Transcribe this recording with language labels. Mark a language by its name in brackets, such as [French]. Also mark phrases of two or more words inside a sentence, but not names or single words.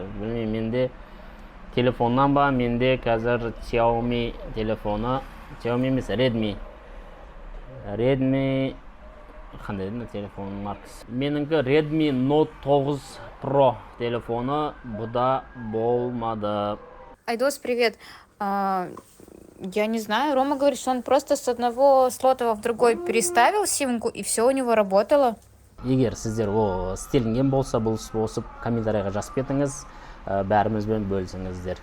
[Kazakh] Білмеймін, менде телефоннан ба, менде қазір Xiaomi телефоны, Xiaomi емес, Redmi. Қандай деді телефонның маркасы? Меніңкі Redmi Note 9 Pro телефоны бұда болмады. Айдос, [Russian] привет. Я не знаю, Рома говорит, что он просто с одного слота в другой переставил симку, и все у него работало. [Kazakh] Егер сіздер істелінген болса, бұл осы комментарийға жазып кетіңіз, бәрімізбен бөлісіңіздер.